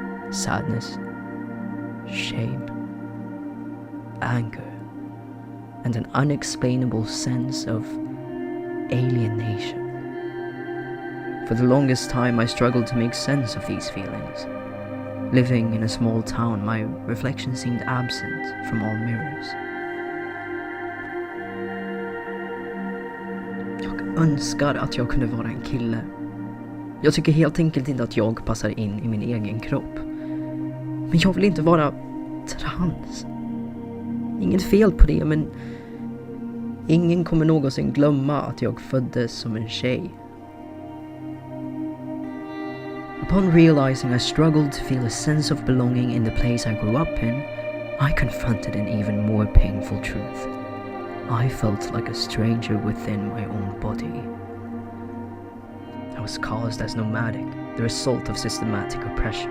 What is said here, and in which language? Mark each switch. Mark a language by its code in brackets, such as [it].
[en] Sadness, shame, anger, and an unexplainable sense of alienation. For the longest time, I struggled to make sense of these feelings. Living in a small town, my reflection seemed absent from all mirrors. [sv] Jag önskar att jag kunde vara en kille. Jag tycker helt enkelt inte att jag passar in i min egen kropp. Men jag vill inte vara trans. Inget fel på det, men ingen kommer någonsin glömma att jag föddes som en tjej. [en] Upon realizing I struggled to feel a sense of belonging in the place I grew up in, I confronted an even more painful truth. I felt like a stranger within my own body. I was caused as nomadic, the result of systematic oppression.